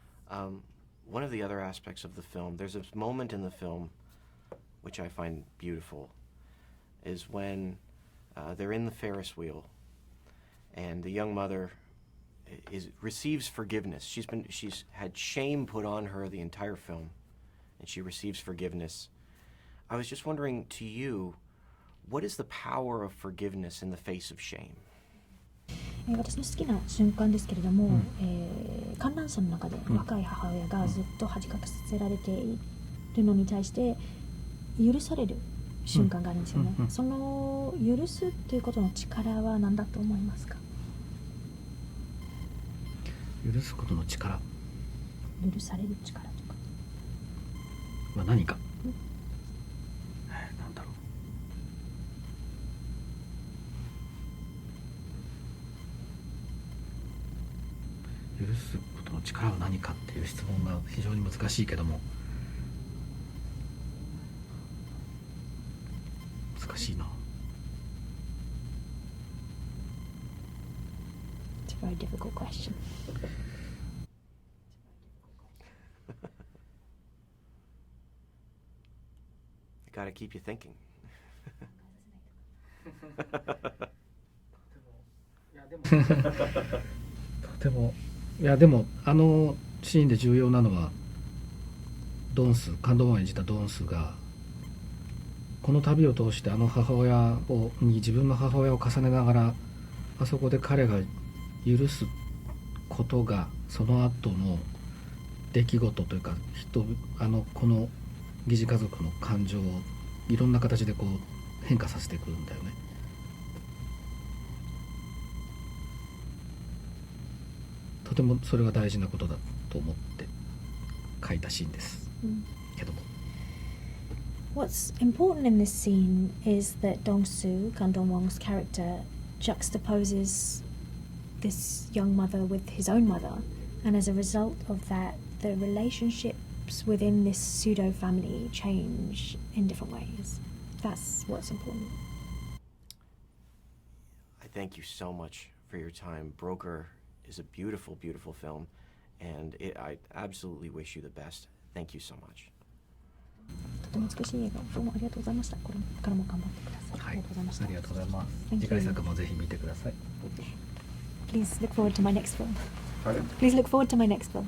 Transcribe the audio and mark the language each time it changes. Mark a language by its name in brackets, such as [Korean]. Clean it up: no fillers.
[English] One of the other aspects of the film, there's a moment in the film which I find beautiful, is when they're in the Ferris wheel and the young mother receives forgiveness. She's had shame put on her the entire film, and she receives forgiveness. I was just wondering, to you, what is the power of forgiveness in the face of shame? [Japanese] 私の好きな瞬間ですけれども、観覧車の中で若い母親がずっと恥かかせられているのに対して許される瞬間があるんですよね。その許すということの力は何だと思いますか？許すことの力、許される力とかは何か、なんだろう。許すことの力は何かっていう質問が非常に難しいけども、難しいな。 [English] It's a very difficult question. Gotta keep you thinking. [Japanese] でもあのシーンで重要なのはドンス、カンドウォンを演じたドンスがこの旅を通して母親に自分の母親を重ねながら、あそこで彼が許すことがその後の出来事というかこの疑似家族の感情をいろんな形でこう変化させていくんだよね。とてもそれが大事なことだと思って書いたシーンです、けども。 [English] What's important in this scene is that Dong-soo, Kang Dong-won's character, juxtaposes this young mother with his own mother, and as a result of that, the relationships within this pseudo-family change in different ways. That's what's important. I thank you so much for your time. Broker is a beautiful, beautiful film, and I absolutely wish you the best. Thank you so much. [Japanese] とても美しい映画、どうもありがとうございました。これからも頑張ってください。ありがとうございました。ありがとうございます。次回作もぜひ見てください。 [English] Please look forward to my next film. Pardon? Please look forward to my next film.